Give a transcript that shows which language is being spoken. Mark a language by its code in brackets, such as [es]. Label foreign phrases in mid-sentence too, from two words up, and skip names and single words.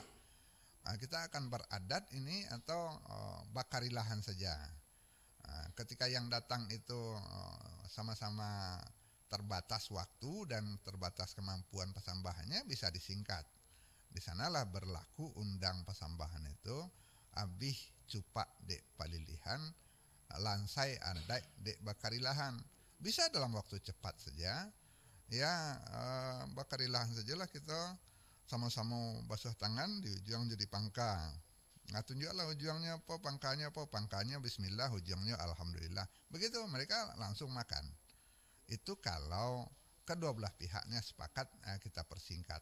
[id] Kita akan beradat ini atau bakarilahan saja. Ketika yang datang itu sama-sama terbatas waktu dan terbatas kemampuan pasambahannya, bisa disingkat. Di sanalah berlaku undang pasambahan itu, [min] abih cupak dek palilihan, lansai andai dek bakarilahan. [id] Bisa dalam waktu cepat saja. Ya, bakarilahan sajalah kita, sama-sama basuh tangan, [min] di ujung jadi pangka. [id] Nah, tunjuklah ujungnya apa, pangkanya bismillah, ujungnya alhamdulillah. Begitu mereka langsung makan. Itu kalau kedua belah pihaknya sepakat, kita persingkat.